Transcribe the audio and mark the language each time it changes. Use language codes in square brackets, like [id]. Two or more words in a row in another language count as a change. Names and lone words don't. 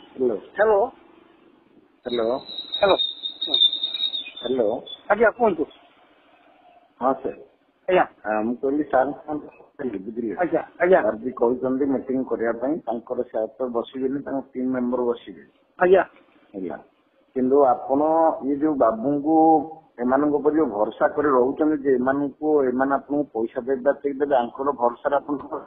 [or] हेलो हेलो हेलो हेलो हेलो ଆଜ୍ଞା କହନ୍ତୁ ହଁ ସାର୍ आज्ञा ମୁଁ କହିଲି ସାର୍ ବୁଝିଲେ ଆଜ୍ଞା ଆଜ୍ଞା ସାର୍ ବି କହିଛନ୍ତି ମିଟିଂ କରିବା ପାଇଁ ତାଙ୍କର ସାର୍ ତ ବସିବେନି ତାଙ୍କ ଟିମ୍ ମେମ୍ବର ବସିବେ ଆଜ୍ଞା ହେଲା କିନ୍ତୁ ଆପଣ ଇଏ ଯୋଉ ବାବୁଙ୍କୁ ଏମାନଙ୍କ ଉପରେ ଯୋଉ ଭରସା କରି ରହୁଛନ୍ତି ଯେ ଏମାନେ ଆପଣଙ୍କୁ ପଇସା ଦେବା ଦେବେ ଆଙ୍କର ଭରସାରେ ଆପଣ